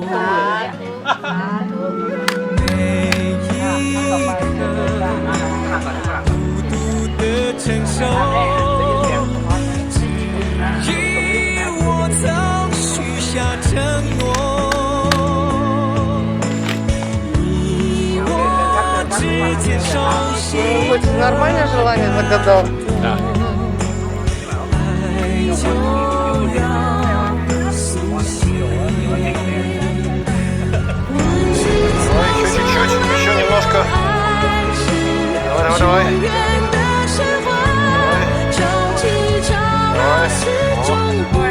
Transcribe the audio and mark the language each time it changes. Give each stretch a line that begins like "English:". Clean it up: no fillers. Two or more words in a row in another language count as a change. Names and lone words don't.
Chinese: 每一刻孤独的承受，只因我曾许下承诺。你我之间熟悉。
Russian: Хоть нормальное желание загадал? Да. Давай, еще чуть-чуть, еще немножко. Давай, давай, давай. Давай.